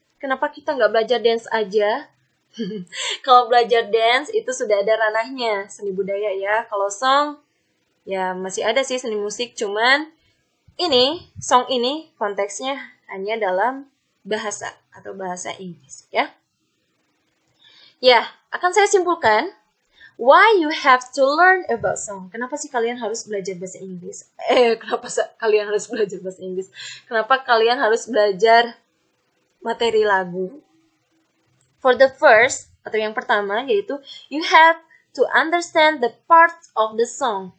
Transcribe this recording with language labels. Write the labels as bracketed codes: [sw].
[id] Kenapa kita nggak belajar dance aja? Kalau belajar dance itu sudah ada ranahnya, seni budaya ya. Kalau song, ya masih ada sih seni musik, cuman song ini konteksnya hanya dalam bahasa atau bahasa Inggris ya. Ya, akan saya simpulkan, [en] why you have to learn about song. [id] Kenapa sih kalian harus belajar bahasa Inggris? Kalian harus belajar bahasa Inggris? Kenapa kalian harus belajar materi lagu? [en] For the first, [id] atau yang pertama, yaitu [en] you have to understand the parts of the song.